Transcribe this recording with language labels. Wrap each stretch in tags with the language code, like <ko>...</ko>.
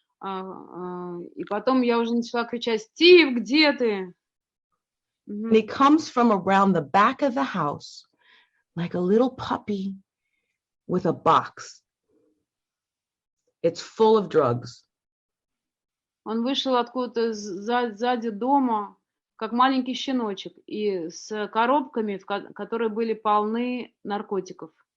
<ru>И потом я уже начала кричать: Стив, где ты?</ru> <en>And he comes from around the back of the house like a little puppy with a box. It's full of drugs.</en> <ru>Он вышел откуда-то сзади дома, как маленький щеночек, и с коробками, которые были полны наркотиков.</ru>